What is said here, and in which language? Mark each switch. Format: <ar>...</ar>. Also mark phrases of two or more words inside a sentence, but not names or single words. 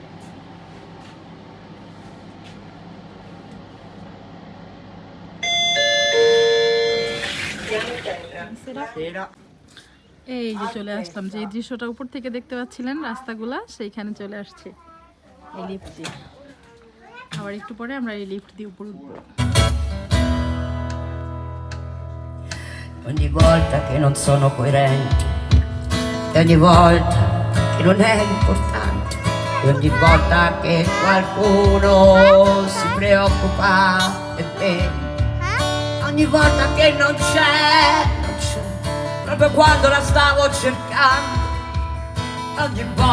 <bn>এই যে চলে আসলাম, যে দৃশ্যটা উপর থেকে দেখতে পাচ্ছিলেন রাস্তাগুলা, সেইখানে চলে আসছে এই লিফট দিয়ে। আবার একটু পরে আমরা এই লিফট দিয়ে উপরে উঠবো।</bn> <it>Ogni volta che non sono coerente, e ogni volta che non è importante, e ogni volta che qualcuno si preoccupa di me, ogni volta che non c'è, proprio quando la stavo cercando, ogni</it>